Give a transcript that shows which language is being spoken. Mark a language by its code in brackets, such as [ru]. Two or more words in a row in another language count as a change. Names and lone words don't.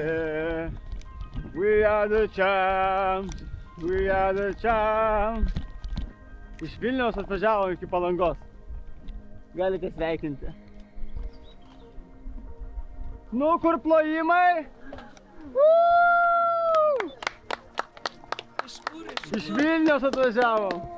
[en] We are the champs. We are the champs. [lt] Iš Vilniaus atvažiavom iki Palangos. Galite sveikinti. Nu, kur plojimai? Iš Vilniaus atvažiavom.